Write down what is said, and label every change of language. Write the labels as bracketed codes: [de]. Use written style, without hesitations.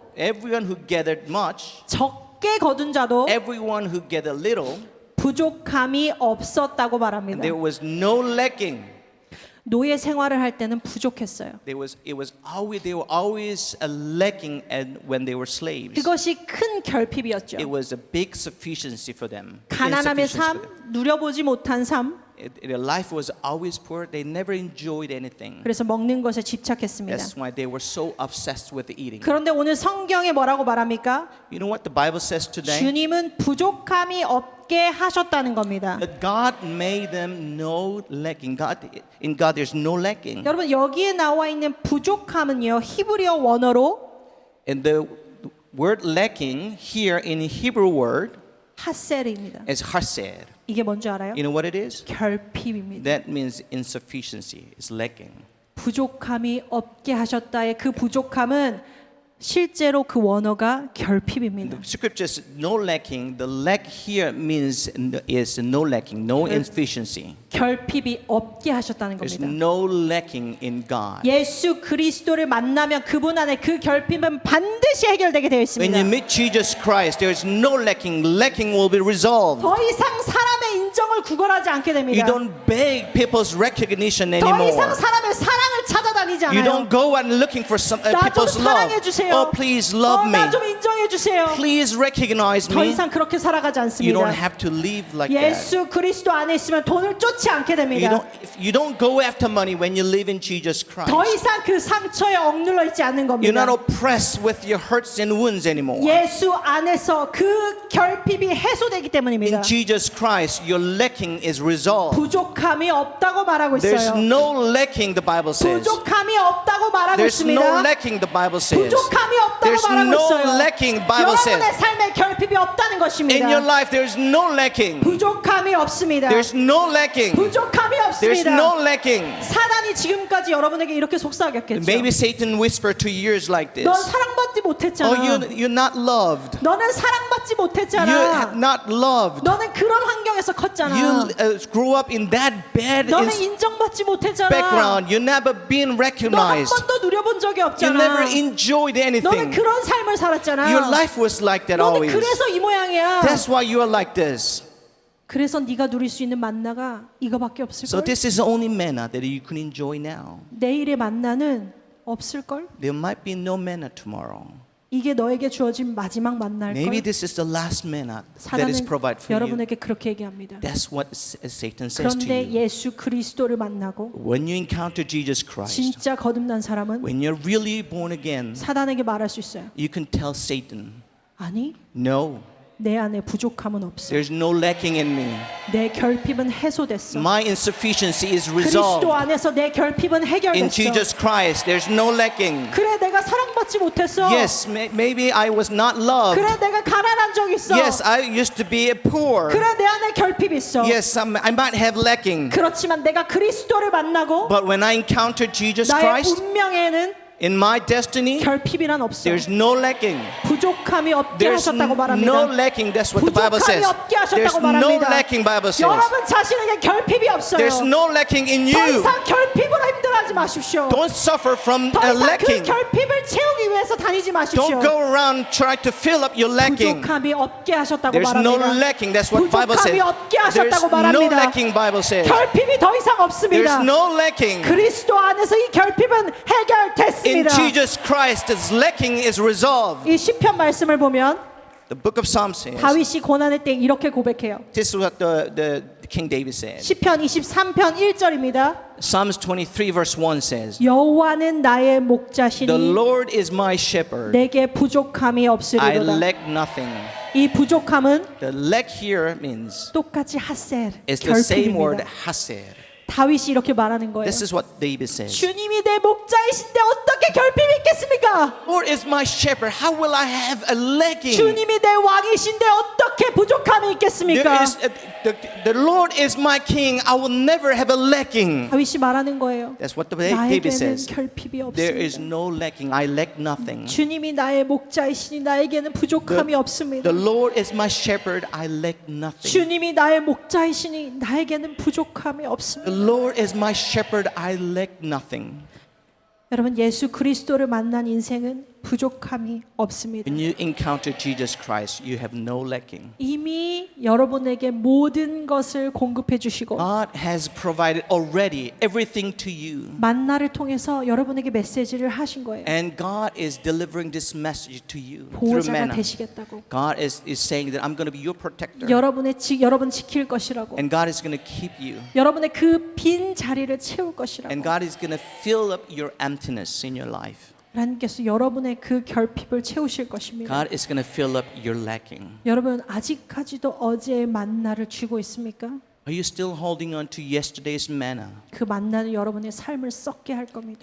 [en] everyone who gathered much, [ko] 적게 거둔 자도 [en] everyone who gathered little, [ko] 부족함이 없었다고 말합니다. [en] and there was no lacking. [ko] 노예 생활을 할 때는 부족했어요. [en] They were always lacking and when they were slaves. [ko] 그것이 큰 결핍이었죠. [en] It was a big sufficiency for them. [ko] 가난함의 [en] Insufficiency for them. [ko] 삶, 누려보지 못한 삶, [en] Their life was always poor. They never enjoyed anything. [ko] 그래서 먹는 것에 집착했습니다. [en] That's why they were so obsessed with eating. [ko] 그런데 오늘 성경에 뭐라고 말합니까? [en] You know what the Bible says today? [ko] 주님은 부족함이 없게 하셨다는 겁니다. [en] That God made them no lacking. In God there's no lacking. [ko] 여러분 여기에 나와 있는 부족함은요 히브리어 원어로 [en] And the word lacking here in Hebrew word [ko] 하셀입니다. [en] is hased. [ko] 이게 뭔지 알아요? [en] You know what it is? [ko] 결핍입니다. [en] That means insufficiency. It's lacking. [ko] 부족함이 없게 하셨다의 그 부족함은 실제로 그 원어가 결핍입니다. [en] The scripture says no lacking. The lack here means is no lacking, no insufficiency. [ko] 결핍이 없게 하셨다는 [en] There's [ko] 겁니다. [en] no lacking in God. [ko] 예수 그리스도를 만나면 그분 안에 그 결핍은 반드시 해결되게 되어 [en] When [ko] 있습니다. [en] you meet Jesus Christ, there is no lacking. Lacking will be resolved. [ko] 더 이상 사람의 인정을 구걸하지 않게 [en] You [ko] 됩니다. [en] don't beg people's recognition [ko] 더 [en] anymore. [ko] 이상 사람의 사랑을 찾아다니지 [en] You [ko] 않아요. [en] don't go and looking for some [ko] 나 좀 [en] people's love. [ko] 사랑해 주세요. [en] Oh, please love me. [ko] 나 좀 인정해 주세요. [en] Please recognize [ko] 더 [en] me. [ko] 이상 그렇게 살아가지 [en] You don't [ko] 않습니다. [en] have to live like that. [ko] 예수 그리스도 안에 있으면 돈을 쫓지 않게 됩니다. [en] You don't go after money when you live in Jesus Christ. [ko] 더 이상 그 상처에 억눌러 있지 않는 [en] You're not [ko] 겁니다. [en] oppressed with your hurts and wounds anymore. [ko] 예수 안에서 그 결핍이 해소되기 때문입니다. [en] In Jesus Christ, your lacking is resolved. [ko] 부족함이 없다고 말하고 [en] There's [ko] 있어요. [en] no lacking, the Bible says. [ko] 부족함이 없다고 말하고 [en] There's [ko] 있습니다. [en] no lacking, the Bible says. [ko] 부족함이 없다고 [en] There's [ko] 말하고 [en] no [ko] 있어요. [en] lacking, Bible says. [ko] 여러분의 삶에 결핍이 없다는 것입니다. [en] In your life, there's no lacking. [ko] 부족함이 없습니다. [en] There's no lacking. [ko] 부족함이 [en] There's [ko] 없습니다. [en] no lacking. [ko] 사단이 지금까지 여러분에게 이렇게 속삭였겠죠. [en] Maybe Satan whispered to you years like this. [ko] 넌 사랑받지 못했잖아. [en] Oh, you're not loved. [ko] 너는 사랑받지 [en] You [ko] 못했잖아. [en] have not loved. [ko] 너는 그런 환경에서 컸잖아. [en] You grew up in that bad [ko] 너는 인정받지 못했잖아. [en] background. You never been [ko] 너 한 [en] recognized. [ko] 번도 누려본 적이 [en] You [ko] 없잖아. [en] never enjoyed [ko] 너는 [en] anything. [ko] 그런 삶을 살았잖아. [en] Your life was like that [ko] 너는 [en] always. [ko] 그래서 이 모양이야. [en] That's why you are like this. [ko] 그래서 네가 누릴 수 있는 만나가 이거밖에 없을 [en] So [ko] 걸. [en] this is the only manna that you can enjoy now. [ko] 내일의 만나는 없을 걸. [en] There might be no manna tomorrow. [ko] 이게 너에게 주어진 마지막 만날 [en] Maybe [ko] 걸. [en] this is the last manna that is [ko] 사단은 [en] provided for you. [ko] 여러분에게 그렇게 얘기합니다. [en] That's what Satan says to [ko] 그런데 [en] you. [ko] 예수 그리스도를 만나고 [en] When you encounter Jesus Christ, [ko] 진짜 거듭난 사람은 [en] when you're really born again, [ko] 사단에게 말할 수 있어요. [en] you can tell Satan, [ko] 아니, [en] no, [ko] 내 안에 부족함은 없어. [en] there's no lacking in me. [ko] 내 결핍은 해소됐어. [en] My insufficiency is resolved. [ko] 그리스도 안에서 내 결핍은 [en] In [ko] 해결됐어. [en] Jesus Christ, there's no lacking. [ko] 그래, 내가 사랑받지 못했어. [en] Yes, maybe I was not loved. [ko] 그래, 내가 가난한 적 있어. [en] Yes, I used to be poor. [ko] 그래, 내 안에 결핍 있어. [en] Yes, I might have lacking. [ko] 그렇지만 내가 그리스도를 만나고 [en] But when I encountered Jesus [ko] 나의 [en] Christ, [ko] 운명에는 [en] in my destiny, [ko] 결핍이란 없어. [en] there's no lacking. [ko] 부족함이 없게 [en] There's [ko] 하셨다고 말합니다. [en] no lacking. That's what the Bible [ko] 부족함이 없게 [en] There's [ko] 하셨다고 [en] no [ko] 말합니다. [en] lacking, Bible says. [ko] 여러분 자신에게 결핍이 없어요. [en] There's no lacking in [ko] 더 [en] you. [ko] 이상 결핍으로 힘들어하지 마십시오. [en] Don't suffer from [ko] 더 이상 그 [en] lacking. [ko] 결핍을 채우기 위해서 다니지 마십시오. [en] Don't go around trying to fill up your lacking. [ko] 부족함이 없게 하셨다고 [en] There's no [ko] 말합니다. [en] lacking. That's what Bible says. [ko] 부족함이 없게 [en] There's [ko] 하셨다고 [en] no [ko] 말합니다. [en] lacking. Bible says. [ko] 결핍이 더 이상 없습니다. [en] There's no lacking. [ko] 그리스도 안에서 이 결핍은 [en] In [ko] 해결됐습니다. [en] Jesus Christ, this lacking is resolved. [ko] 이 시편 말씀을 보면 [en] The book of Psalms says. [ko] 다윗이 고난의 때 이렇게 고백해요. [en] This is what the King David said. [ko] 시편 23편 1절입니다. [en] Psalms 23 verse 1 says. [ko] 여호와는 나의 목자시니 [en] The Lord is my shepherd. [ko] 내게 부족함이 [en] I [ko] 없으리로다. [en] lack nothing. [ko] 이 부족함은 [en] The lack here means [ko] 똑같이 하셀, [en] it's the same word [ko] 결핍입니다. [en] hased. [ko] 다윗이 이렇게 말하는 거예요. [en] This is what David says. [ko] 주님이 내 목자이신데 어떻게 결핍이 있겠습니까? [en] Lord is my shepherd. How will I have a lacking? [ko] 주님이 내 왕이신데 어떻게 부족함이 있겠습니까? [en] The Lord is my king. I will never have a lacking. [ko] 다윗이 말하는 거예요. [en] That's what David [ko] 나에게는 [en] says. [ko] 결핍이 [en] There is [ko] 없습니다. [en] no lacking. I lack nothing. [ko] 주님이 나의 목자이시니 나에게는 부족함이 없습니다. [en] The Lord is my shepherd. I lack nothing. [ko] 주님이 나의 목자이시니 나에게는 부족함이 없습니다. [en] The Lord is my shepherd. I lack nothing. [ko] 여러분 예수 그리스도를 만난 인생은 부족함이 없습니다. [en] When you encounter Jesus Christ, you have no lacking. [ko] 이미 여러분에게 모든 것을 공급해 주시고 [en] God has provided already everything to you. [ko] 만나를 통해서 여러분에게 메시지를 하신 거예요. [en] And God is delivering this message to you through [ko] 보호자가 [en] manna. [ko] 되시겠다고. [en] God is saying that I'm going to be your protector. [ko] 여러분 지킬 것이라고. [en] And God is going to keep you. [ko] 여러분의 그 빈 자리를 채울 것이라고. [en] And God is going to fill up your emptiness in your life. [ko] 하나님께서 여러분의 그 결핍을 채우실 것입니다. [en] God is going to fill up your lacking. [ko] 여러분 아직까지도 어제의 만나를 쥐고 있습니까? [en] Are you still holding on to yesterday's manna? [ko] 그 만나는 여러분의 삶을 썩게 할 겁니다.